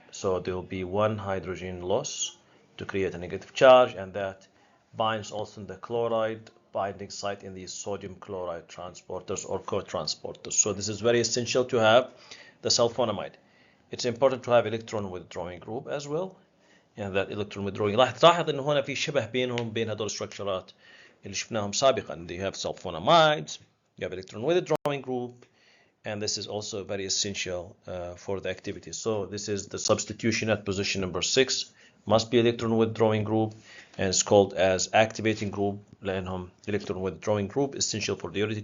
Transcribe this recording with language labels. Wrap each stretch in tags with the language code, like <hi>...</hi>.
<en>So there will be one hydrogen loss to create a negative charge, and that binds also the chloride binding site in these sodium chloride transporters or co-transporters. So this is very essential to have the sulfonamide. It's important to have electron withdrawing group as well. يعني that electron withdrawing.</en> <ar>راح تلاحظ انه هنا في شبه بينهم بين هذول الستركشرات اللي شفناهم سابقا.</ar> <en>They have sulfonamides, you have electron withdrawing group, and this is also very essential for the activity. So this is the substitution at position number 6, must be electron withdrawing group, and it's called as activating group</en> <ar>لأنهم</ar> <en>electron withdrawing group essential for diuretic.</en>